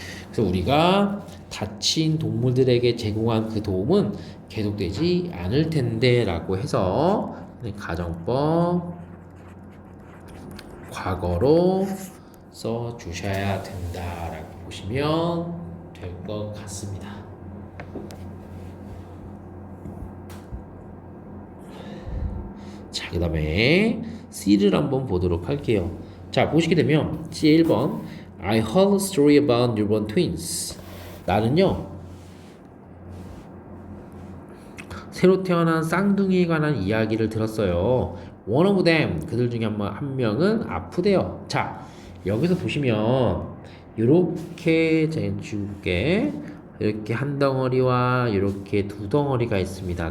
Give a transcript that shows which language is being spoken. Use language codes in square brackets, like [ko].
[ko] 그래서 우리가 다친 동물들에게 제공한 그 도움은 계속되지 않을 텐데 라고 해서 가정법 과거로 써 주셔야 된다 라고 보시면 될 것 같습니다. 자, 그 다음에 C를 한번 보도록 할게요. 자, 보시게 되면 C 1번 [en] I heard a story about newborn twins. [ko] 나는요 새로 태어난 쌍둥이에 관한 이야기를 들었어요. [en] One of them [ko] 그들 중에 한 명은 아프대요. 자 여기서 보시면 이렇게 제가 줄게 이렇게 한 덩어리와 이렇게 두 덩어리가 있습니다.